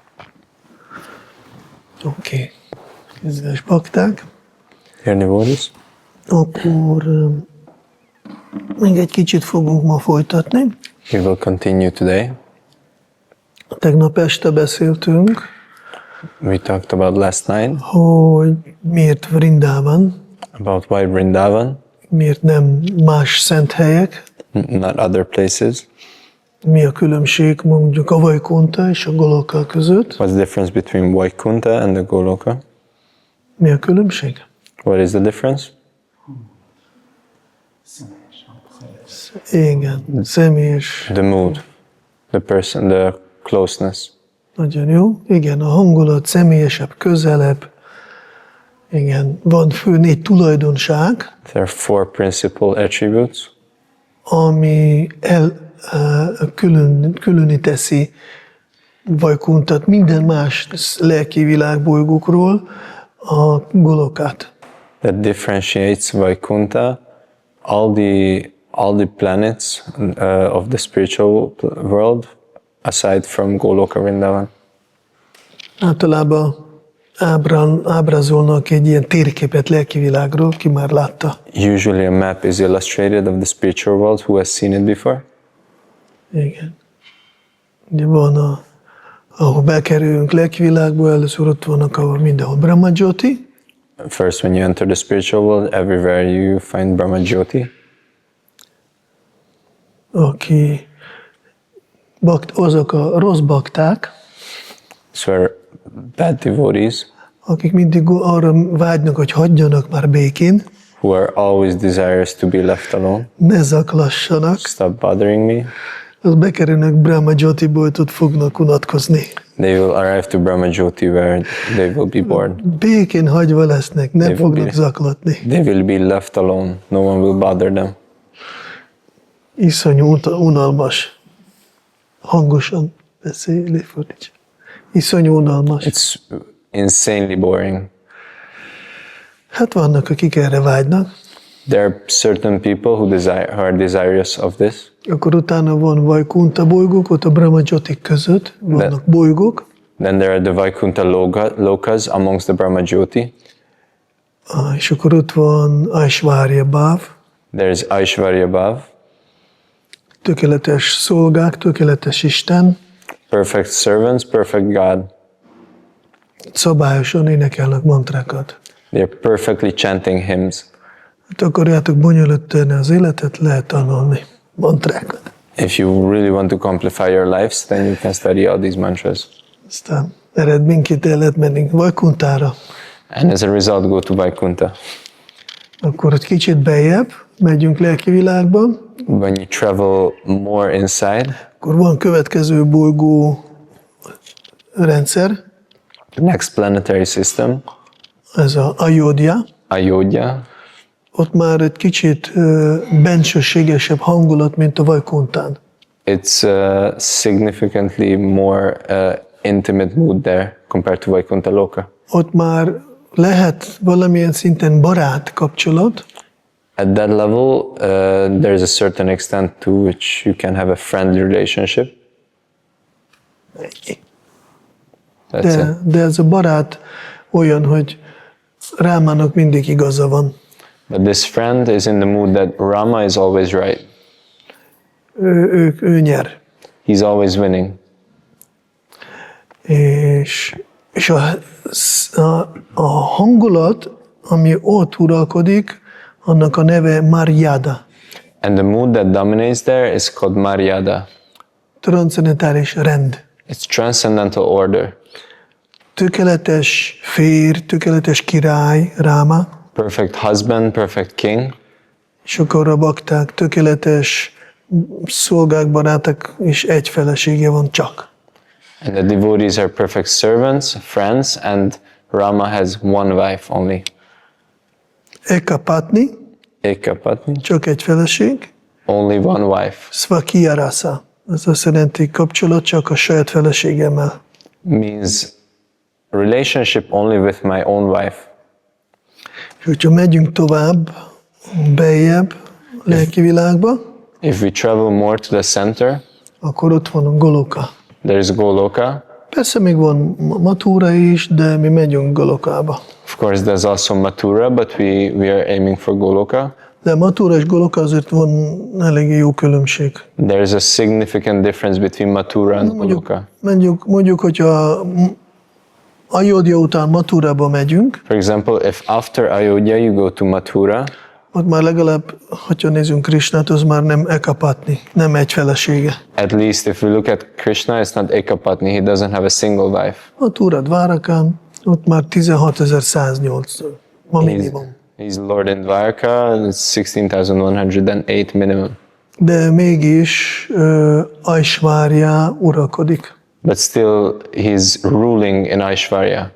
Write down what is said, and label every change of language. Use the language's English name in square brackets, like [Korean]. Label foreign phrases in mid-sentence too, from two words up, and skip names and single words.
[Hungarian] Oké. Kedves bakták. [English] Dear devotees. [Hungarian] Akkor még egy kicsit fogunk ma folytatni. [English] We will continue today. [Hungarian] Tegnap este beszéltünk, [English] We talked about last night [Hungarian] hogy miért Vrindában, [English] about why Vrindavan, [Hungarian] miért nem más szent helyek, [English] not other places. [Hungarian] mi a különbség mondjuk a Vajkunta és a Goloka között. [English] What's the difference between Vaikunta and the Goloka? [Hungarian] Mi a különbség? [English] What is the difference? [Hungarian] Igen, személyes. [English] The mood, the person, the closeness. [Hungarian] Nagyon jó. Igen, a hangulat személyesebb, közelebb. Igen, van fő 4 tulajdonság, [English] There are 4 principal attributes [Hungarian] ami különi teszi Vajkuntat minden más lelki világbolygókról a Golokát. [English] that differentiates Vaikunta, all the planets of the spiritual world, aside from Goloka Vrindavan. [Hungarian] Általában ábrázolnak egy ilyen térképet lelki világról, ki már látta. [English] Usually a map is illustrated of the spiritual world. Who has seen it before? [Hungarian] Igen. Ugye van, ahol bekerülünk lelki világba, először ott vannak, ahol mindenhol Brahma Jyoti, [English] First, when you enter the spiritual world, everywhere you find Brahma Jyoti. [Hungarian] aki azok a rossz bakták, [English] So are bad devotees [Hungarian] akik mindig arra vágynak, hogy hagyjanak már békén, [English] who are always desirous to be left alone. [Hungarian] ne zaklassanak, [English] Stop bothering me. [Hungarian] az bekerülnek Brahma Jyotiból, ott fognak unatkozni. [English] They will arrive to Brahma Jyoti where they will be bored. [Hungarian] Békén hagyva lesznek, nem fognak zaklatni. [English] They will be left alone. No one will bother them. [Hungarian] Iszonyú unalmas. Hangosan beszélni, fordíts. Iszonyú unalmas. [English] It's insanely boring. [Hungarian] Hát vannak, akik erre vágynak. [English] There are certain people who are desirous of this. [Hungarian] Akkor utána van Vajkunta bolygók, ott a Brahma Jyotik között vannak bolygók. [English] Then there are the Vaikunta lokas amongst the Brahma Jyoti. [Hungarian] És akkor ott van [Sanskrit] Aishwarya Bhav, [English] There is [Sanskrit] Aishwarya Bhav, [Hungarian] tökéletes szolgák, tökéletes Isten, [English] perfect servants, perfect God. [Hungarian] szabályosan énekelnek mantrákat. [English] They are perfectly chanting hymns. [Hungarian] Hát akarjátok bonyolítani az életet, lehet tanulni mantrákat. [English] If you really want to complify your lives, then you can study all these mantras. [Hungarian] Aztán eredményként el lehet menni Vajkuntára. [English] And as a result, go to Vaikunta. [Hungarian] Akkor egy kicsit beljebb megyünk lelki világba, [English] When you travel more inside, [Hungarian] akkor van következő bolygó rendszer, [English] next planetary system, [Hungarian] ez a Ayodhya. Ayodhya. Ott már egy kicsit bensőségesebb hangulat, mint a Vajkuntán. [English] It's significantly more intimate mood there compared to Vaikunta Loka. [Hungarian] Ott már lehet valamilyen szinten barát kapcsolat, [English] At that level, there's a certain extent to which you can have a friendly relationship. That's it. [Hungarian] de ez a barát olyan, hogy Rámának mindig igaza van. [English] But this friend is in the mood that Rama is always right. [Hungarian] Ő nyer. [English] He's always winning. [Hungarian] És a hangulat, ami ott uralkodik, annak a neve Maryada. [English] And the mood that dominates there is called Maryada. [Hungarian] Transzcendentális rend. [English] It's transcendental order. [Hungarian] Tökéletes férj, tökéletes király, Ráma, [English] Perfect husband, perfect king. [Hungarian] és akkor a bakták, tökéletes szolgák, barátok, és egy felesége van csak. [English] And the devotees are perfect servants, friends, and Rama has one wife only. [Hungarian] Ekapatni, [English] Ekapatni, [Hungarian] csak egy feleség, [English] only one wife. [Sanskrit] Svakiya rasa, [Hungarian] ez azt jelenti kapcsolat csak a saját feleségemmel. [English] Means relationship only with my own wife. [Hungarian] És hogyha megyünk tovább, beljebb, lelki világba, [English] If we travel more to the center, [Hungarian] akkor ott van a Goloka. [English] there is Goloka. [Hungarian] Persze még van Mathura is, de mi megyünk Golokába. [English] Of course, there's also Mathura, but we are aiming for Goloka. [Hungarian] De Mathura és Goloka azért van eléggé jó különbség. [English] There's a significant difference between Mathura and Goloka. [Hungarian] Mondjuk, hogyha Ayodhya után Mathurába megyünk, [English] For example, if after Ayodhya you go to Mathura, [Hungarian] ott már legalább, hogyha nézzünk Krishnát, az már nem ekapatni, nem egy felesége. [English] at least if we look at Kṛṣṇa, it's not Ekapatni, he doesn't have a single wife. [Hungarian] Mathura Dvárakán, ott már 16.108 ma minimum. [English] He's Lord in Dvarka, and it's 16,108 minimum. [Hungarian] De mégis Aishvarya uralkodik. [English] But still, he's ruling in Aishvarya.